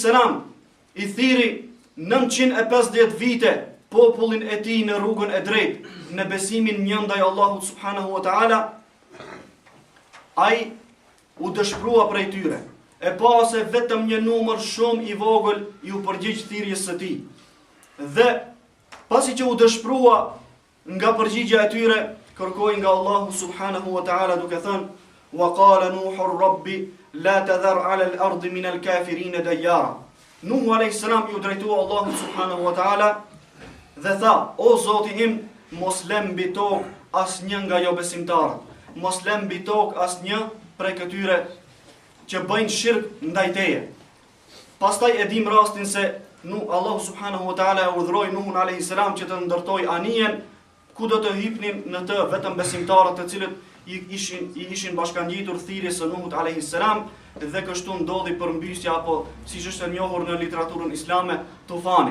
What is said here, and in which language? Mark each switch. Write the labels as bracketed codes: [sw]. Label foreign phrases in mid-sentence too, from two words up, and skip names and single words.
[sq] I thiri 950 vite popullin e tij në rrugën e drejtë, në besimin një ndaj Allahut [ar] سبحانه وتعالى, [sq] ai u dëshprua prej tyre, e pa se vetëm një numër shumë i vogël i u përgjigj thirrjes së tij. Dhe pasi që u dëshprua nga përgjigjja e tyre, kërkoi nga Allahu [ar] سبحانه وتعالى [sq] duke thënë: [ar] "وقال نوح رب لا تذر على الأرض من الكافرين ديارا." [sq] Nuhu [ar] عليه السلام [sq] ju drejtua Allahu [ar] سبحانه وتعالى [sq] dhe tha: "O Zoti im, mos lëm mbi tokë asnjë nga jo besimtarët, mos lëm mbi tokë asnjë prej këtyre që bëjnë shirk ndaj teje." Pastaj e dim rastin se Allahu [ar] سبحانه وتعالى [sq] urdhëroi Nuhun [ar] عليه السلام [sq] që të ndërtoj anijen ku do të hipnin në të vetëm besimtarët të cilët i ishin bashkangjitur thirrjes së Nuhut [ar] عليه السلام, [sq] dhe kështu ndodhi përmbysja apo siç është e njohur në literaturën islame, tufani.